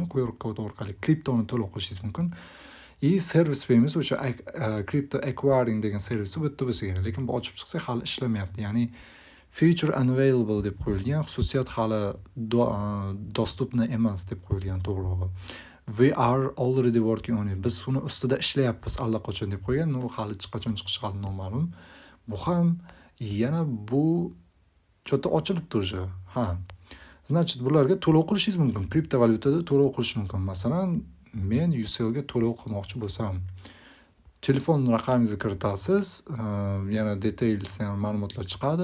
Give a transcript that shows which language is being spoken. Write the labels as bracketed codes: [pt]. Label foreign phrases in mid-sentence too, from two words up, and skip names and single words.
[uz] QR kod orqali kriptoni to'lov qilishingiz mumkin. Servis payment o'sha [en] crypto acquiring [uz] degan servisi bitta bo'lsa kerak, lekin bu ochib chiqsak hali ishlamayapti. Ya'ni [en] feature unavailable [uz] deb qo'yilgan, xususiyat hali dostupni emas deb qo'yilgan, to'g'rirog'i. [en] We are already working on it. [uz] Biz uni ustida ishlayapmiz allaqachon deb qo'ygan. Hali qachon chiqishi hali noma'lum. Bu ham yana bu cho'ta ochilibdi уже. Значит, bularga to'lov qilishingiz mumkin. Kriptovalyutada to'lov qilish mumkin. Masalan, men UCL ga to'lov qilmoqchi bo'lsam, telefon raqamingizni kiritasiz, yana details ham ma'lumotlar chiqadi.